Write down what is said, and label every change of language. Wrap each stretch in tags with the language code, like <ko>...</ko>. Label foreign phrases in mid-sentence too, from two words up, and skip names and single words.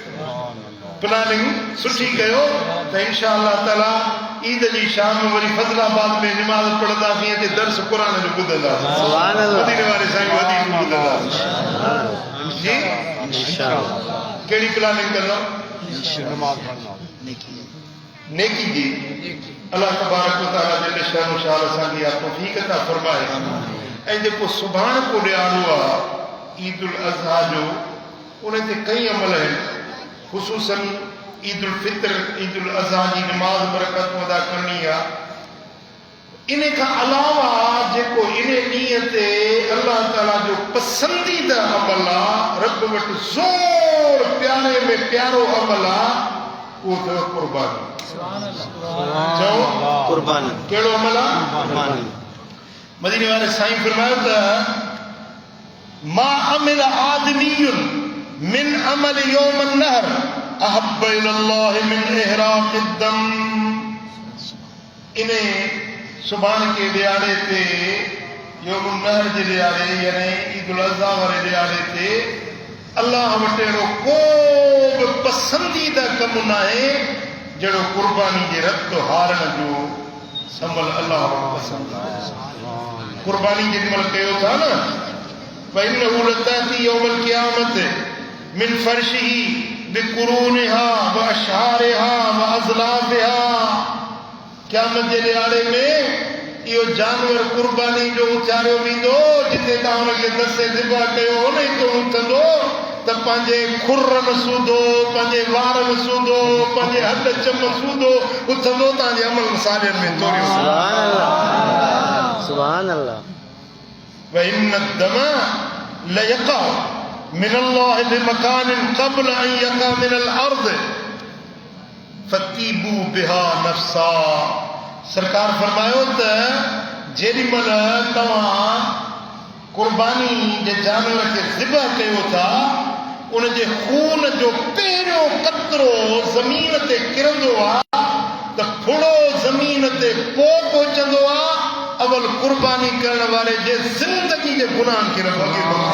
<sd>त</sd> <ar>إن شاء الله</ar> <sd>ताला ईद जी शाम वरी फज़लाबाद में निमाज़ पढ़ंदासीं ते दर्स क़ुर जो ॿुधंदासीं मदीने वारे साईं हदीस ॿुधंदासीं जी कहिड़ी प्लानिंग कंदा नेकी जी</sd> <ar>الله تبارك وتعالى جل شأنه</ar> <sd>असांखे इहा तौफ़ीक़ अता फ़रमाए ऐं जेको सुभाणे को ॾियारो आहे ईद उल अज़हा जो उन ते कई अमल आहिनि ख़ुसूसन ईद उल फितर ईद उल अज़हा जी नमाज़ बरकत अदा करणी आहे इन खां अलावा जेको इन ॾींहं ते अल्लाह ताला जो पसंदीदा अमल आहे रब वटि ज़ोर प्यारे में प्यारो अमल आहे उहो अथव क़ुर्बानी कहिड़ो अमल आहे मदीने वारे साईं फरमायो त</sd> <ar>ما عمل آدمي من عمل يوم النحر أحب إلى الله من إهراق الدم</ar> <sd>इन सुभाणे के ॾियारे ते यौम अन्नहर जे ॾियारे यानी ईद उल अज़हा वारे ॾियारे ते अल्लाह वटि अहिड़ो को बि पसंदीदा कमु न आहे जहिड़ो क़ुर्बानी जे रत हारण जो अमल अल्लाह वटि पसंदि आहे क़ुर्बानी जेॾीमहिल कयो था न</sd> <ar>فإنه لتأتي يوم القيامة من فرشه بقرونها وأشعارها وأزلافها</ar> <sd>क़यामत जे ॾियारे में इहो जानवर क़ुर्बानी जो उचारियो वेंदो जिते तव्हां हुनखे दसे ज़िबा कयो हुन ई तो उथंदो त पंहिंजे खुरनि सूधो पंहिंजे वारनि सूधो पंहिंजे हॾ चम सूधो उथंदो तव्हांजे अमल सालियनि में तोरियो</sd> <ar>سبحان الله وإن الدم ليقع من الله بمكان قبل أن يقع من الأرض فتيبوا بها</ar> <sd>نفسا सरकार फरमायो त जेॾीमहिल तव्हां क़ुर्बानी जे जानवर खे ज़िबह कयो था उन जे खून जो पहिरियों कतरो ज़मीन ते किरंदो आहे त फुड़ो ज़मीन ते पोइ पहुचंदो आहे अवल क़ुर्बानी करण वारे जे ज़िंदगी जे गुनाहनि खे रब खे</sd>